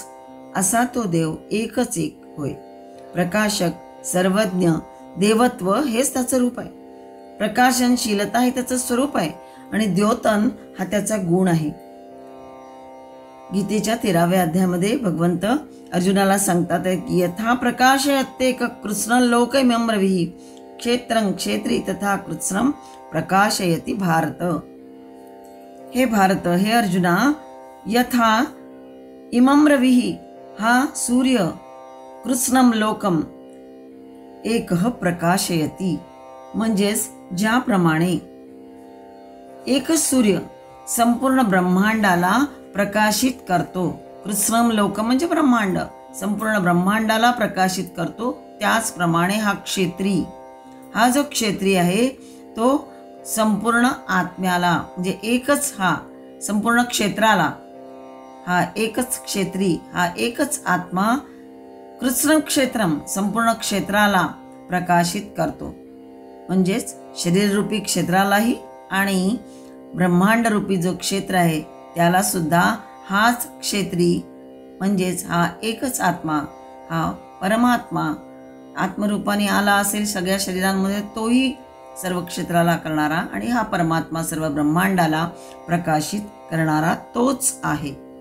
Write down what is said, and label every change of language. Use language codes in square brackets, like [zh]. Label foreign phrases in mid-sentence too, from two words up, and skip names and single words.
[mr] असा तो देव एकच एक होय. प्रकाशक, सर्वज्ञ, देवत्व हेच त्याचं रूप आहे. प्रकाशनशीलता हे त्याचं स्वरूप आहे आणि द्योतन हा त्याचा गुण आहे. गीतेच्या 13व्या अध्यायामध्ये भगवंत अर्जुनाला सांगतात की [sa] यथा प्रकाशयते कृत्स्नं लोकमिमं क्षेत्रं क्षेत्री तथा कृत्स्नं प्रकाशयति भारत. [mr] हे भारत, हे अर्जुना, [sa] यथा इमं रविः, [mr] हा सूर्य, [sa] कृत्स्नं लोकम एकः प्रकाशयति, [mr] म्हणजेच ज्याप्रमाणे एकच सूर्य संपूर्ण ब्रह्मांडाला प्रकाशित करतो. [sa] कृत्स्नं लोकम [mr] म्हणजे ब्रह्मांड, संपूर्ण ब्रह्मांडाला प्रकाशित करतो, त्याचप्रमाणे हा क्षेत्री, हा जो क्षेत्री आहे तो संपूर्ण आत्म्याला, म्हणजे एकच हा संपूर्ण क्षेत्राला, हा एकच क्षेत्री, हा एकच आत्मा [sa] कृत्स्नं क्षेत्रम, [mr] संपूर्ण क्षेत्राला प्रकाशित करतो. म्हणजेच शरीररूपी क्षेत्रालाही आणि ब्रह्मांडरूपी जो क्षेत्र आहे त्याला सुद्धा हाच क्षेत्री, म्हणजेच हा एकच आत्मा, हा परमात्मा आत्मरूपाने आला असेल सगळ्या शरीरांमध्ये, तोही सर्व क्षेत्राला करणारा आणि हा परमात्मा सर्व ब्रह्मांडाला प्रकाशित करणारा तोच आहे.